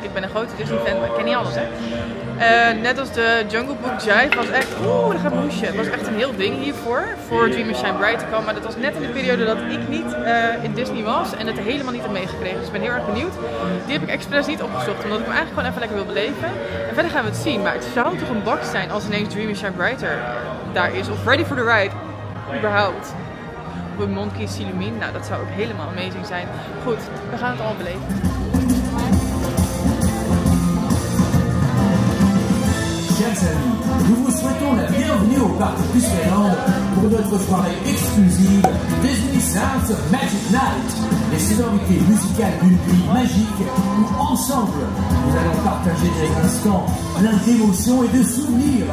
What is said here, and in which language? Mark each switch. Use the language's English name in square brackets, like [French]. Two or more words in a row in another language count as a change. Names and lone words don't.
[Dutch] Ik ben een grote Disney fan, maar ik ken niet alles hè. Net als de Jungle Book Jive was echt... Oeh, daar gaat mijn hoesje. Het was echt een heel ding hiervoor. Voor Dream and Shine Bright te komen. Maar dat was net in de periode dat ik niet in Disney was. En het helemaal niet heb meegekregen. Dus ik ben heel erg benieuwd. Die heb ik expres niet opgezocht. Omdat ik hem eigenlijk gewoon even lekker wil beleven. En verder gaan we het zien. Maar het zou toch een bak zijn als ineens Dream and Shine Brighter daar is. Of Ready for the Ride. Überhaupt. Of een Monkey Illumine. Nou, dat zou ook helemaal amazing zijn. Goed, we gaan het allemaal beleven. [French] Chers amis, nous vous souhaitons la bienvenue au Parc Disneyland pour notre soirée exclusive Disney Sounds of Magic Night, les sonorités musicales d'une nuit magique où ensemble nous allons partager des instants pleins d'émotions et de souvenirs.